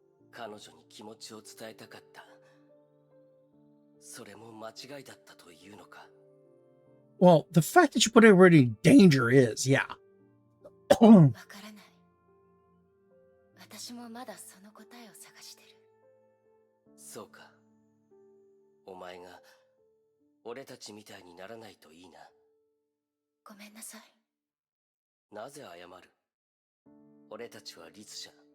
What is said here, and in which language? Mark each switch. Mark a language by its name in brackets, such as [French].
[Japanese] 彼女に気持ちを伝えたかった。それも間違いだったというのか。 [English] Well, the fact that you put everybody in danger is, yeah. [Japanese] わからない。私もまだその答えを探してる。そうか。お前が俺たちみたいにならないといいな。ごめんなさい。なぜ謝る？俺たちは律者。